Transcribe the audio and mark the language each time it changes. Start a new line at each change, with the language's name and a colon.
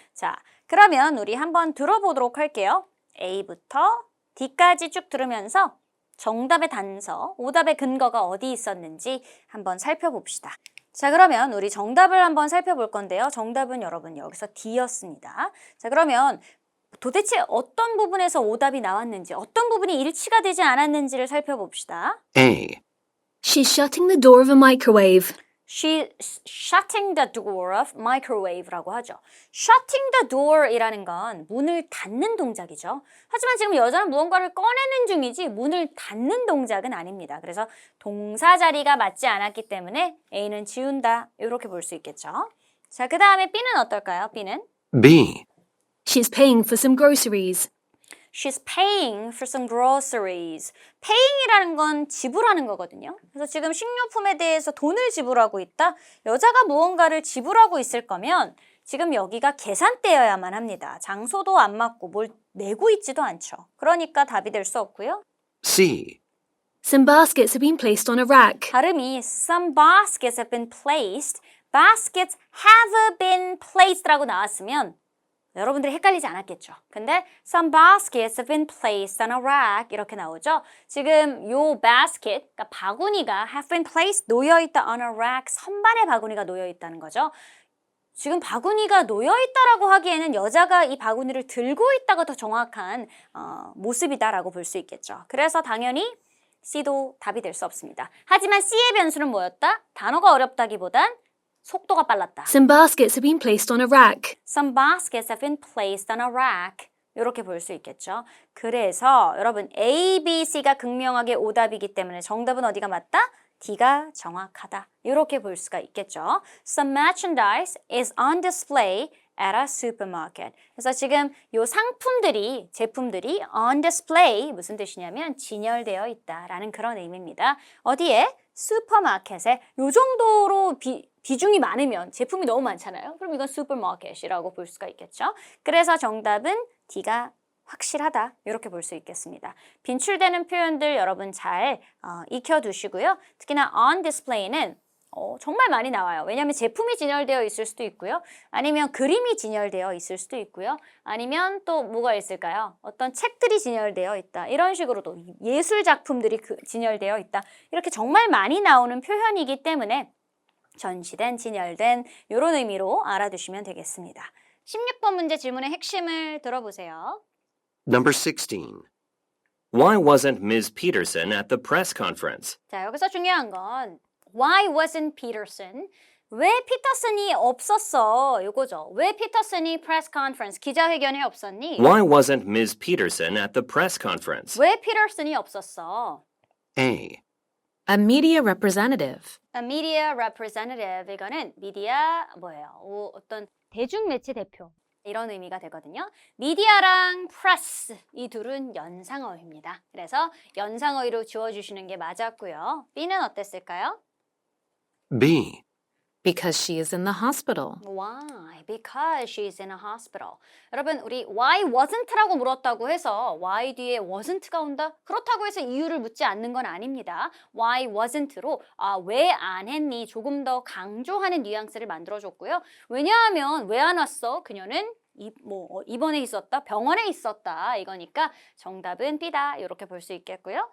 Korean: 자, 그러면 우리 한번 들어보도록 할게요. A부터 D까지 쭉 들으면서 정답의 단서, 오답의 근거가 어디 있었는지 한번 살펴봅시다. 자, 그러면 우리 정답을 한번 살펴볼 건데요. 정답은 여러분 여기서 D였습니다. 자, 그러면 도대체 어떤 부분에서 오답이 나왔는지, 어떤 부분이 일치가 되지 않았는지를 살펴봅시다.
English: A. She's shutting the door of a microwave. She's shutting the door of microwave라고 하죠. Shutting the door
Korean: 이라는 건 문을 닫는 동작이죠. 하지만 지금 여자는 무언가를 꺼내는 중이지 문을 닫는 동작은 아닙니다. 그래서 동사 자리가 맞지 않았기 때문에 A는 지운다. 이렇게 볼 수 있겠죠. 자, 그 다음에 B는 어떨까요? B는?
English: B. She's paying for some groceries. She's paying for some groceries.
Korean: paying이라는 건 지불하는 거거든요. 그래서 지금 식료품에 대해서 돈을 지불하고 있다. 여자가 무언가를 지불하고 있을 거면 지금 여기가 계산대여야만 합니다. 장소도 안 맞고 뭘 내고 있지도 않죠. 그러니까 답이 될 수 없고요.
English: C. Some baskets have been placed on a rack. 발음이 some baskets have been placed. baskets have been placed
Korean: 라고 나왔으면 여러분들이 헷갈리지 않았겠죠.
English: 근데 some baskets have been placed on a rack 이렇게 나오죠.
Korean: 지금 요 basket, 그러니까 바구니가
English: have been placed,
Korean: 놓여있다
English: on a rack,
Korean: 선반에 바구니가 놓여있다는 거죠. 지금 바구니가 놓여있다라고 하기에는 여자가 이 바구니를 들고 있다가 더 정확한 모습이다라고 볼 수 있겠죠. 그래서 당연히 C도 답이 될 수 없습니다. 하지만 C의 변수는 뭐였다? 단어가 어렵다기보단 속도가 빨랐다.
English: Some baskets have been placed on a rack. Some baskets have been placed on a rack.
Korean: 이렇게 볼 수 있겠죠. 그래서 여러분 A, B, C가 극명하게 오답이기 때문에 정답은 어디가 맞다? D가 정확하다. 이렇게 볼 수가 있겠죠. Some merchandise is on display at a supermarket. 그래서 지금 요 상품들이, 제품들이 on display 무슨 뜻이냐면 진열되어 있다라는 그런 의미입니다. 어디에? 슈퍼마켓에. 요 정도로 비중이 많으면 제품이 너무 많잖아요. 그럼 이건 슈퍼마켓이라고 볼 수가 있겠죠. 그래서 정답은 D가 확실하다. 이렇게 볼 수 있겠습니다. 빈출되는 표현들 여러분 잘 익혀두시고요. 특히나 on display는 정말 많이 나와요. 왜냐하면 제품이 진열되어 있을 수도 있고요. 아니면 그림이 진열되어 있을 수도 있고요. 아니면 또 뭐가 있을까요? 어떤 책들이 진열되어 있다. 이런 식으로도 예술 작품들이 진열되어 있다. 이렇게 정말 많이 나오는 표현이기 때문에 전시된, 진열된 이런 의미로 알아두시면 되겠습니다. 16번 문제 질문의 핵심을 들어보세요.
English: Number 16. Why wasn't Ms. Peterson at the press conference?
Korean: 자, 여기서 중요한 건
English: Why wasn't Peterson?
Korean: 왜 피터슨이 없었어? 이거죠. 왜 피터슨이 press conference, 기자회견에 없었니?
English: Why wasn't Ms. Peterson at the press conference?
Korean: 왜 피터슨이 없었어?
English: A. A media representative. A media representative,
Korean: 이거는 미디어 뭐예요? 어떤 대중매체 대표 이런 의미가 되거든요. 미디어랑 press 이 둘은 연상어입니다. 그래서 연상어휘로 지워주시는 게 맞았고요. B는 어땠을까요?
English: B. Because she is in the hospital. Why? Because she's in a hospital.
Korean: 여러분, 우리 why wasn't라고 물었다고 해서 why 뒤에 wasn't가 온다? 그렇다고 해서 이유를 묻지 않는 건 아닙니다. Why wasn't로 왜 안 했니? 조금 더 강조하는 뉘앙스를 만들어줬고요. 왜냐하면 왜 안 왔어? 그녀는 입원해 있었다, 병원에 있었다 이거니까 정답은 B다 이렇게 볼 수 있겠고요.